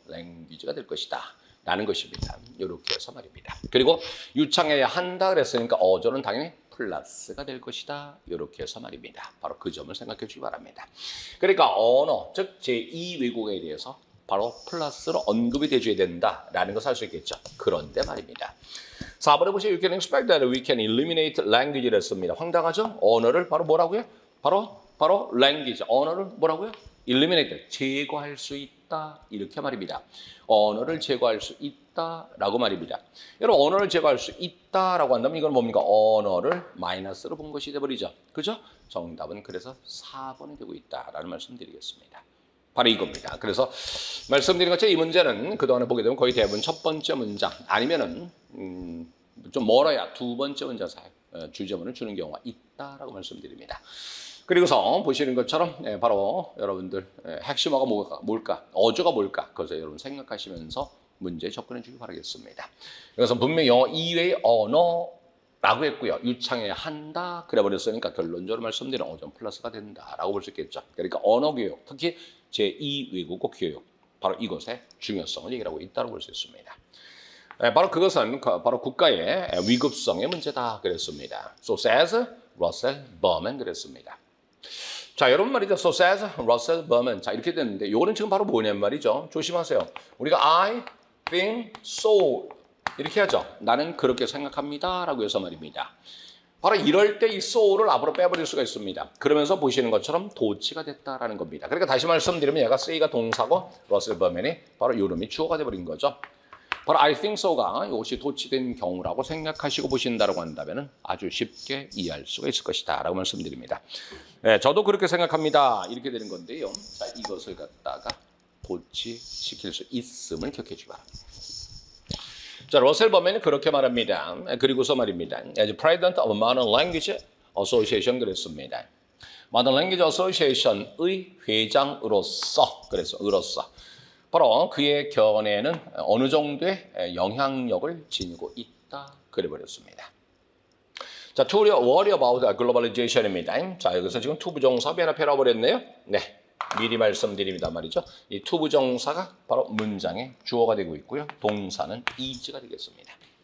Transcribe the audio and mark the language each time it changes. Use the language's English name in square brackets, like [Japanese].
[Korean] 랭귀지가 될 것이다 라는 것입니다. 이렇게 해서 말입니다. 그리고 유창해야 한다 그랬으니까 어조는 당연히 플러스가 될 것이다. 이렇게 해서 말입니다. 바로 그 점을 생각해 주시기 바랍니다. 그러니까 언어, 즉 제2 외국어에 대해서 바로 플러스로 언급이 돼줘야 된다라는 것을 알 수 있겠죠. 그런데 말입니다. 4번에 보시면 [English] You can expect that we can eliminate language [Korean] 를 했습니다. 황당하죠? 언어를 바로 뭐라고요? 바로 language, 언어를 뭐라고요? eliminate, 제거할 수 있다. 이렇게 말입니다. 언어를 제거할 수 있다. 있다라고 말입니다. 여러분 언어를 제거할 수 있다라고 한다면 이건 뭡니까? 언어를 마이너스로 본 것이 돼버리죠. 그죠? 정답은 그래서 4번이 되고 있다라는 말씀드리겠습니다. 바로 이겁니다. 그래서 말씀드린 것처럼 이 문제는 그동안에 보게 되면 거의 대부분 첫 번째 문장 아니면은 좀 멀어야 두 번째 문장 사이 주제문을 주는 경우가 있다라고 말씀드립니다. 그리고서 보시는 것처럼 바로 여러분들 핵심어가 뭘까? 어조가 뭘까? 그것을 여러분 생각하시면서 문제에 접근해 주기 바라겠습니다. 그래서 분명히 영어 이외의 언어라고 했고요. 유창해야 한다. 그래 버렸으니까 결론적으로 말씀드린 5점 플러스가 된다라고 볼 수 있겠죠. 그러니까 언어 교육, 특히 제2외국어 교육, 바로 이것의 중요성을 얘기하고 있다고 볼 수 있습니다. 바로 그것은 바로 국가의 위급성의 문제다 그랬습니다. [English] So says Russell Berman [Korean] 그랬습니다. 자, 여러분 말이죠. [English] So says Russell Berman. [Korean] 자, 이렇게 됐는데 이거는 지금 바로 뭐냐면 말이죠. 조심하세요. 우리가 [English] I think so [Korean] 이렇게 하죠. 나는 그렇게 생각합니다 라고 해서 말입니다. 바로 이럴 때 이 so를 앞으로 빼버릴 수가 있습니다. 그러면서 보시는 것처럼 도치가 됐다라는 겁니다. 그러니까 다시 말씀드리면 얘가 say가 동사고 Russell Berman이 바로 이름이 주어가 돼버린 거죠. 바로 [English] I think so [Korean] 가 이것이 도치된 경우라고 생각하시고 보신다고 한다면 아주 쉽게 이해할 수가 있을 것이다 라고 말씀드립니다. 네, 저도 그렇게 생각합니다. 이렇게 되는 건데요. 자, 이것을 갖다가 도치시킬 수 있음을 기억해 주기 바랍니다. 자, 러셀 버맨이 그렇게 말합니다. 그리고서 말입니다. [English] As President of Modern Language Association [Korean] 그랬습니다. Modern Language Association의 회장으로서 으로서 바로 그의 견해는 어느 정도의 영향력을 지니고 있다 그래버렸습니다. 자, [English] to worry about globalization입니다. [Korean] 자, 여기서 지금 투부정사 하나 펴놔버렸네요. 네, 미리 말씀드립니다 말이죠. 이 투부정사가 바로 문장의 주어가 되고 있고요. 동사는 is가 되겠습니다.